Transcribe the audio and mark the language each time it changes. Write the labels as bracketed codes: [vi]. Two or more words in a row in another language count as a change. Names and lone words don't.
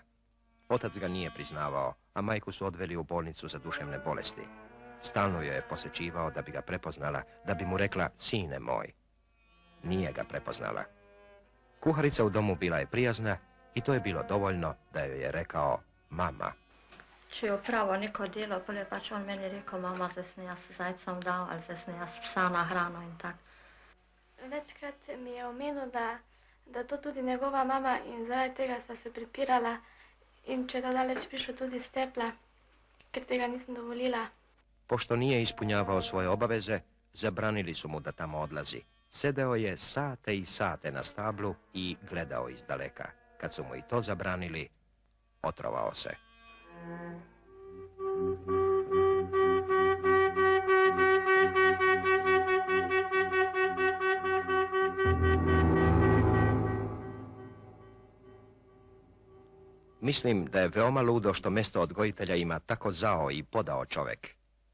[hr] Otac ga nije priznavao, a majku su odveli u bolnicu za duševne bolesti. Stalno joj je posećivao da bi ga prepoznala, da bi mu rekla, sine moj. Nije ga prepoznala. Kuharica u domu bila je prijazna i to je bilo dovoljno da joj je rekao mama. [sl] Če je opravil neko delo, pa je pač on meni rekel, mama, zdaj sem jaz zajcem dal, ali zdaj sem jaz psa na hrano in tak. Večkrat mi je omenil, da to tudi njegova mama in zaradi tega sva se pripirala in če je to daleč prišlo tudi s tepla, ker tega nisem dovolila. [hr] Pošto nije ispunjavao svoje obaveze, zabranili su mu da tamo odlazi. Sedeo je sate i sate na stablu i gledao iz daleka. Kad su mu i to zabranili, otrovao se. Mislim da je veoma ludo što mjesto odgojitelja ima tako zao i podao čovek.